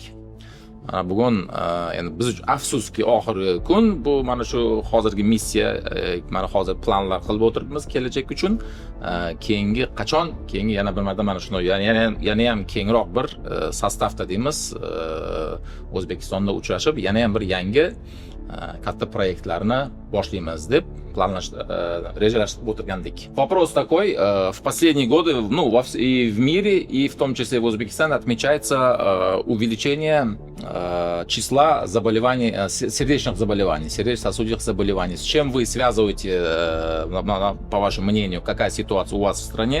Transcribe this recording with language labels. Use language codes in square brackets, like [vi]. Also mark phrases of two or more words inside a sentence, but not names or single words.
[uz] Bugun endi biz uchun afsuski oxirgi kun bu mana shu hozirgi missiya, mana hozir planlar qilib o'tiribmiz kelajak uchun. Keyingi yana bir marta mana shuni yana ham kengroq bir sostavda deymiz, O'zbekistonda uchrashib, yana ham bir yangi katta proyektlarni boshlaymiz deb rejalashtirib o'tirgandik. [ru] Вопрос такой, в последние годы, и в мире, и в том числе в Узбекистане отмечается увеличение числа заболеваний, сердечных заболеваний, сердечно-сосудистых заболеваний. С чем вы связываете, по вашему мнению, какая ситуация у вас в стране?